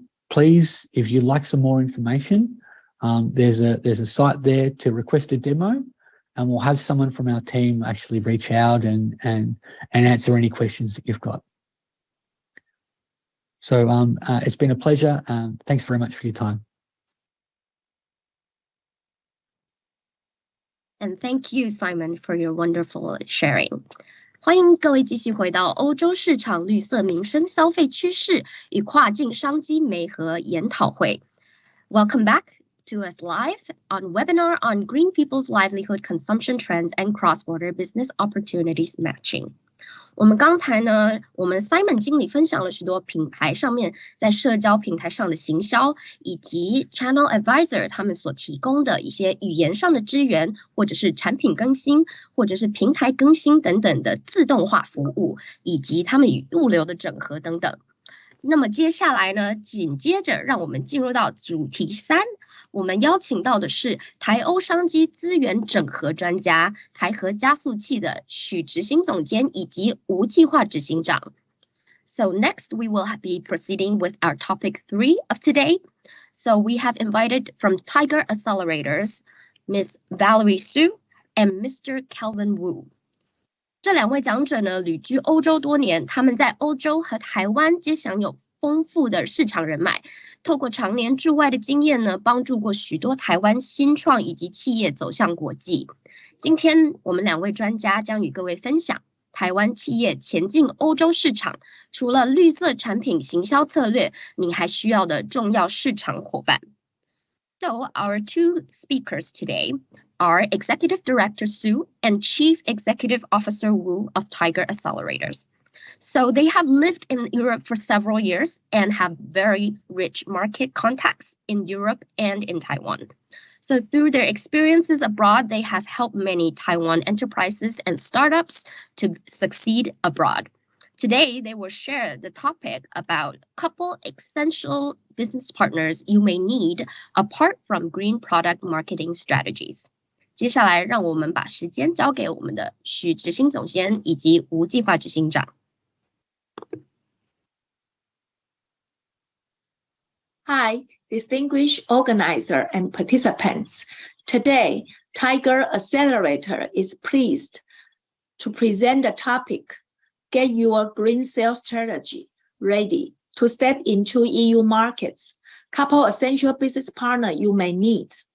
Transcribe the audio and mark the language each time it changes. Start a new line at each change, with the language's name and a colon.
English: Please, if you'd like some more information, there's a site there to request a demo, and we'll have someone from our team actually reach out and answer any questions that you've got. So it's been a pleasure. Thanks very much for your time. And thank you, Simon, for your wonderful sharing.
Chinese: 欢迎各位继续回到欧洲市场绿色民生消费趋势与跨境商机媒合研讨会。
English: Welcome back to us live on webinar on green people's livelihood consumption trends and cross-border business opportunities matching.
Chinese: 我们刚才呢，我们 Simon 经理分享了许多品牌上面在社交平台上的行销，以及 Channel Advisor 他们所提供的一些语言上的支援，或者是产品更新，或者是平台更新等等的自动化服务，以及他们与物流的整合等等。那么接下来呢，紧接着让我们进入到主题3。我们邀请到的是台欧商机资源整合专家、台合加速器的许执行总监以及吴计划执行长。
English: So next we will be proceeding with our topic 3 of today. So we have invited from Tiger Accelerators, Ms. Valerie Su and Mr. Calvin Wu.
Chinese: 这2位讲者呢，旅居欧洲多年，他们在欧洲和台湾皆享有丰富的市场人脉，透过常年驻外的经验呢，帮助过许多台湾新创以及企业走向国际。今天我们2位专家将与各位分享台湾企业前进欧洲市场，除了绿色产品行销策略，你还需要的重要市场伙伴。
English: So our 2 speakers today are Executive Director Su and Chief Executive Officer Wu of Tiger Accelerators. So they have lived in Europe for several years and have very rich market contacts in Europe and in Taiwan. So through their experiences abroad, they have helped many Taiwan enterprises and startups to succeed abroad. Today, they will share the topic about a couple essential business partners you may need apart from green product marketing strategies.
Chinese: 接下来，让我们把时间交给我们的许执行总监以及吴计划执行长。
English: Hi, distinguished organizer and participants. Today, Tiger Accelerator is pleased to present the topic, Get Your Green Sales Strategy Ready to Step into EU Markets, Couple Essential Business Partner You May Need.